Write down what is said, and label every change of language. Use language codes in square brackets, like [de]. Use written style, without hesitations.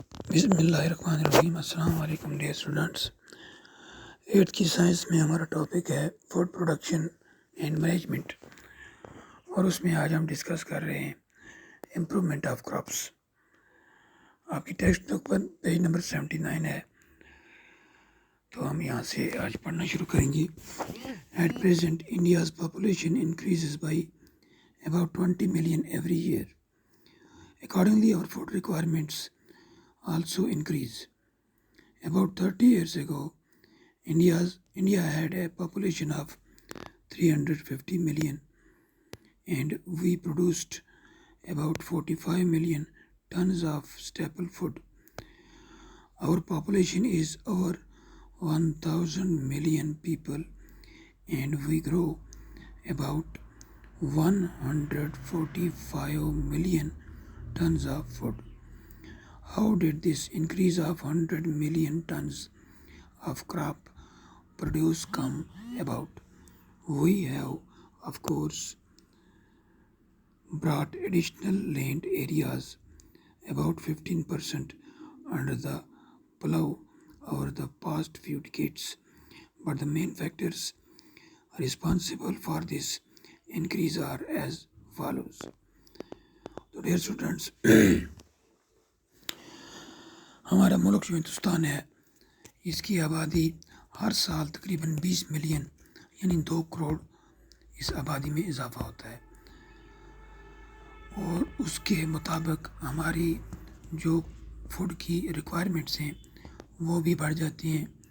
[ur] بسم اللہ الرحمن الرحیم۔ السلام علیکم ڈیئر اسٹوڈنٹس۔ 8th کی سائنس میں ہمارا ٹاپک ہے فوڈ پروڈکشن اینڈ مینجمنٹ، اور اس میں آج ہم ڈسکس کر رہے ہیں امپرومنٹ آف کراپس۔ آپ کی ٹیکسٹ بک پر پیج نمبر 79 ہے، تو ہم یہاں سے آج پڑھنا شروع کریں گے۔ [en] At present India's population increases by about 20 million every year. Accordingly, our food requirements also increase. About 30 years ago, India had a population of 350 million, and we produced about 45 million tons of staple food. Our population is over 1,000 million people, and we grow about 145 million tons of food. How did this increase of 100 million tons of crop produce come about? We have, of course, brought additional land areas, about 15% under the plough over the past few decades, but the main factors responsible for this increase are as follows. [ur] تو dear students, ہمارا ملک جو ہندوستان ہے، اس کی آبادی ہر سال تقریباً 20 million یعنی 2 کروڑ اس آبادی میں اضافہ ہوتا ہے، اور اس کے مطابق ہماری جو فوڈ کی ریکوائرمنٹس ہیں وہ بھی بڑھ جاتی ہیں۔